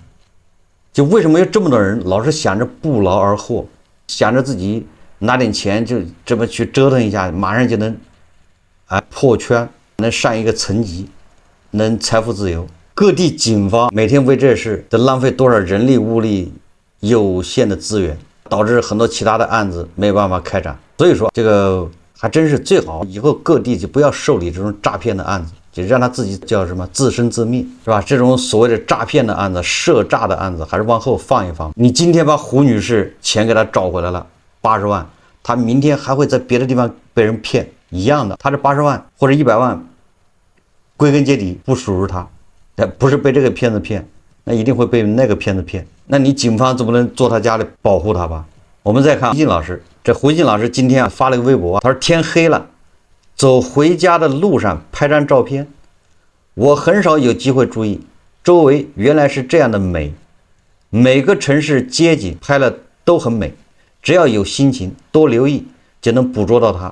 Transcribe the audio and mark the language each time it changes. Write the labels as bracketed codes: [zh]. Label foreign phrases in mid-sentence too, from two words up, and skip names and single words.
[zh] 就為什麼有這麼多人老是想着不勞而獲，想着自己拿點錢就這麼去折騰一下，馬上就能破圈，能上一個層級，能財富自由？各地警方每天為這事得浪費多少人力物力有限的資源，導致很多其他的案子沒有辦法開展。所以說，這個還真是最好以後各地就不要受理這種詐騙的案子，就讓他自己叫什么自生自滅，是吧？这種所謂的詐騙的案子、涉詐的案子，還是往後放一放。你今天把胡女士錢給他找回來了80萬，他明天還會在別的地方被人騙一樣的。他這80萬或者100萬，歸根結底不屬於他，不是被這個騙子騙，那一定會被那個騙子騙。那你警方總不能坐他家裡保護他吧？我們再看胡靜老師，這胡靜老師今天發了個微博，他說天黑了，走回家的路上拍張照片，我很少有機會注意周圍原來是這樣的美，每個城市街景拍了都很美，只要有心情多留意就能捕捉到它。